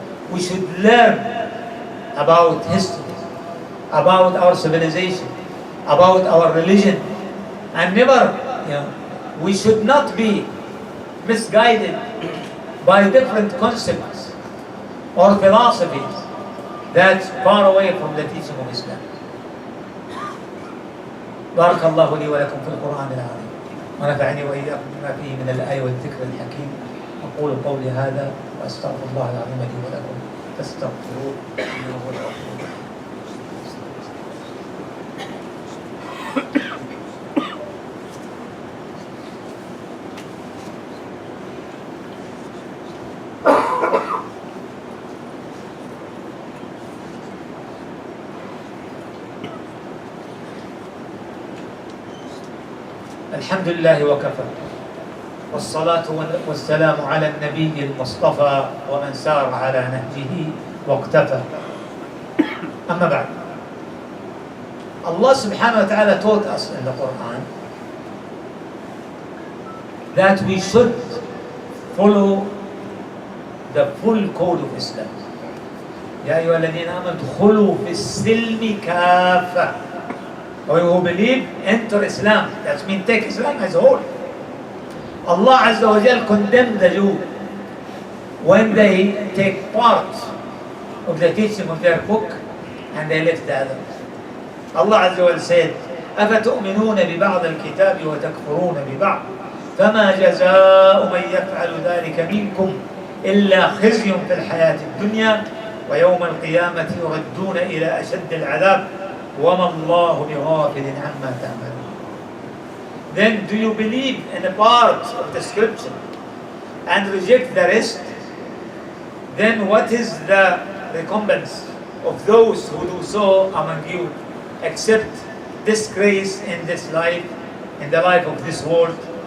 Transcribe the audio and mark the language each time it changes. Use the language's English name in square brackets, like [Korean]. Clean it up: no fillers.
[English] We should learn about history, about our civilization, about our religion, and never, we should not be misguided by different concepts or philosophies that's far away from the teaching of Islam. [Arabic] بارك الله لي ولكم في القرآن العظيم ونفعني وإياكم بما فيه من الآية والذكر الحكيم. أقول قولي هذا وأستغفر الله العظيم لي ولكم فاستغفروه إنه هو الغفور الرحيم. الحمد لله وكفى والصلاة والسلام على النبي المصطفى ومن سار على نهجه واقتفى. أما بعد, [English] Allah subhanahu wa ta'ala taught us in the Quran that we should follow the full code of Islam. [Arabic] يا أيها الذين آمنوا ادخلوا في السلم كافة. [English] We who believe, enter Islam. That means take Islam as a whole. Allah Azza wa Jal condemned the Jew when they take part of the teaching of their book and they left the others. Allah Azza wa Jal said, [Arabic] أفتؤمنون ببعض الكتاب وتكفرون ببعض فما جزاء من يفعل ذلك منكم إلا خزي في الحياة الدنيا ويوم القيامة يردون إلى أشد العذاب وَمَا اللَّهُ بِغَافِلٍ عَمَّا تَعْمَلُونَ. [English] Then do you believe in a part of the scripture and reject the rest? Then what is the recompense of those who do so among you, except disgrace in this life, in the life of this world?